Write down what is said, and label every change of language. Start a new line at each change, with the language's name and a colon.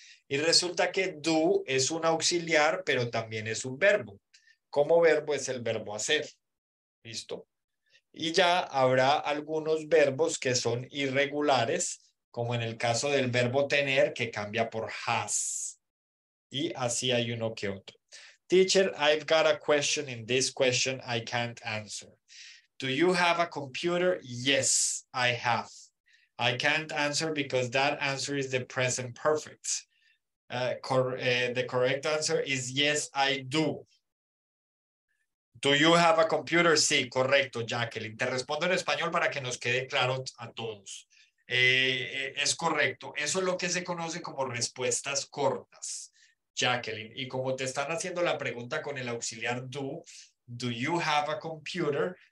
Spanish: Y resulta que do es un auxiliar, pero también es un verbo. Como verbo es el verbo hacer. ¿Listo? Y ya habrá algunos verbos que son irregulares, como en el caso del verbo tener, que cambia por has. Y así hay uno que otro.
English: Teacher, I've got a question. In this question, I can't answer. Do you have a computer? Yes, I have. I can't answer because that answer is the present perfect. The correct answer is yes, I do. Do you have a computer?
Spanish: Sí, correcto,
English: Jacqueline.
Spanish: Te respondo en español para que nos quede claro a todos. Es correcto. Eso es lo que se conoce como respuestas cortas, Jacqueline. Y como te están haciendo la pregunta con el auxiliar
English: do you have a computer?